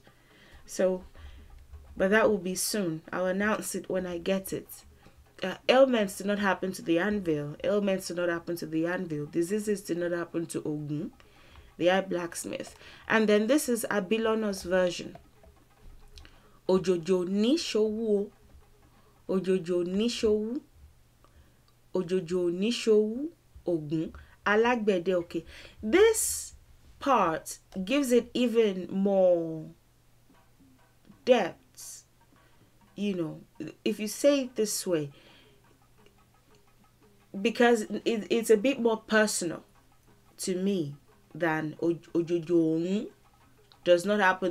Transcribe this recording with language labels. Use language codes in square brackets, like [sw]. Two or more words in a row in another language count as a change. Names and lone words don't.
[en] So, but that will be soon. I'll announce it when I get it. Ailments do not happen to the anvil. Ailments do not happen to the anvil. Diseases do not happen to Oggun, the eye blacksmith. And then this is Abilono's version. [yo] Ojojo ni ṣ'òwú. Ojojo ni ṣ'òwú. Ojojo ni ṣ'òwú. Oggun, alágbẹ̀dẹ òkè. [en] This part gives it even more depth. You know, if you say it this way, because it's a bit more personal to me than ojojo does not happen.